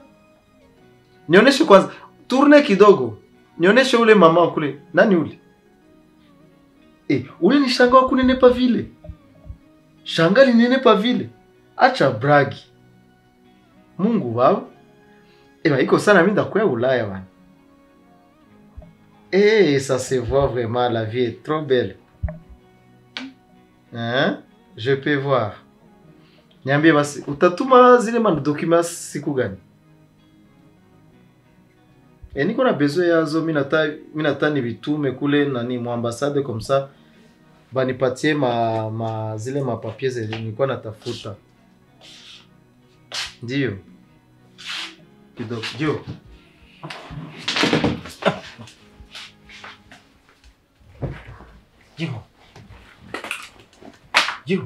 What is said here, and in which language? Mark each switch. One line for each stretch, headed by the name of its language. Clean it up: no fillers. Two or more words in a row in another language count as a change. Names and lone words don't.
Swahili: Nioneshe kwanza turne kidogo. Nioneshe ule mama kule. Nani ule? Ule ni shanga wa kunenepa vile. Shanga linenepa vile. Acha bragi. Mungu wao. bah, iko sana mimi ndakuya Ulaya bana.
French: Ça se voit vraiment, la vie est trop belle. Hein? Je peux voir.
Swahili: Niambie basi, utatuma zile documents siku gani? Niko na besoin yazo, mimi nata nibitume kule nani mu
French: ambassade comme ça.
Swahili: Banipatie zile papiers nilikuwa natafuta. Ndio. Kidogo. Ndio. Yo.